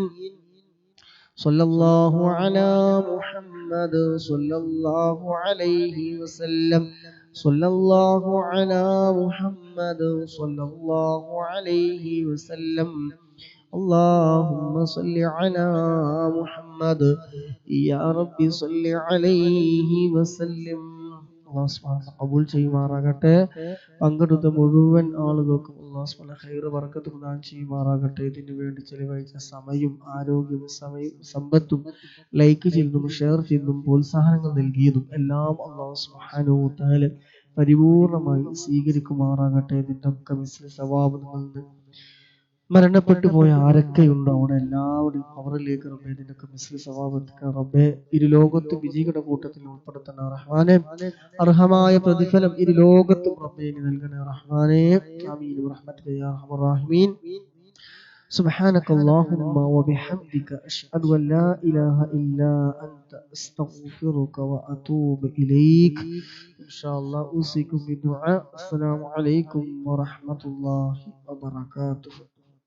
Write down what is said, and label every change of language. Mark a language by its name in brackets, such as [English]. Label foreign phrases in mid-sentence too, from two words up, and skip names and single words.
[Arabic] صلى الله على محمد صلى الله عليه وسلم. صلى الله على محمد صلى الله عليه وسلم. اللهم صل على محمد يا رب صل عليه وسلم. الله سبحانه وتعالى [Malayalam] ഖബൂൽ ചെയ്യുമാറാകട്ടെ. പങ്കെടുത്ത മുഴുവൻ ആളുകൾക്കും [Arabic] الله سبحانه وتعالى خير بركة [Malayalam] പ്രദാനം ചെയ്യുമാറാകട്ടെ. ഇതിനു വേണ്ടി ചെലവഴിച്ച സമയവും ആരോഗ്യവും സമ്പത്തും ലൈക്ക് ചെയ്തതും ഷെയർ ചെയ്തതും പ്രോത്സാഹനങ്ങൾ നൽകിയതും എല്ലാം [Arabic] الله سبحانه وتعالى [Malayalam] പരിപൂർണമായി സ്വീകരിക്കുമാറാകട്ടെ. ഇതിന്റെ ഒക്കെ [Arabic] مثلي ثواب [Malayalam] നിങ്ങളിൽ മരണപ്പെട്ടു പോയ ആരൊക്കെയുണ്ടോ അവിടെ എല്ലാവരും അവരിലേക്ക് റബ്ബേ ഇതിനൊക്കെ [Arabic] مثلي ثواب [Malayalam] എത്തിക്കണം റബ്ബേ. ഇരു ലോകത്തും വിജയികളുടെ കൂട്ടത്തിൽ ഉൾപ്പെടുത്തണ റഹ്മാനെ. അർഹമായ പ്രതിഫലം ഇരു ലോകത്തും റബ്ബേ നൽകണേ റഹ്മാനെ. [Arabic] آمين برحمتك يا أرحم الراحمين. سبحانك اللهم وبحمدك أشهد أن لا إله إلا أنت أستغفرك وأتوب إليك. إن شاء الله أوصيكم بالدعاء. السلام عليكم ورحمة الله وبركاته.